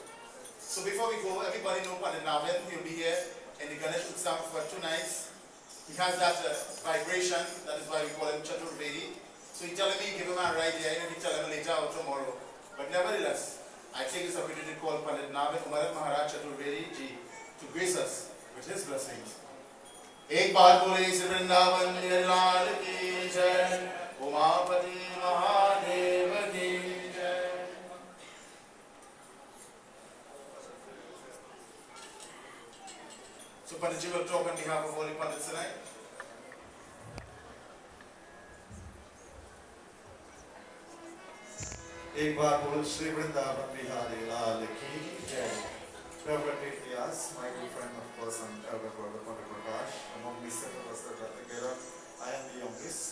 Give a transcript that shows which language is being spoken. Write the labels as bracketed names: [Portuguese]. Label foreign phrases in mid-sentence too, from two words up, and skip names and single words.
[English] So before we go, everybody know Pandit Navin, he'll be here in the Ganesh Utsav for 2 nights. He has that vibration, that is why we call him Chaturvedi. So he's telling me, give him a ride here, and he'll tell him later or tomorrow. But nevertheless, I take this opportunity to call Pandit Navin Umarat Maharaj Chaturvedi ji to grace us with his blessings. [Hindi] एक बार बोले श्री वृंदावन हरि लाल की जय. उमापति महादेव की जय. [English] So Panditji will talk on behalf of all the Pandits tonight. [Hindi] एक बार बोलो श्री वृंदावन बिहारी लाल की जय. [English] Reverend Nityas, my good friend of course, and Elder Brother Pandit Prakash, among the 7 of us that are together, I am the youngest.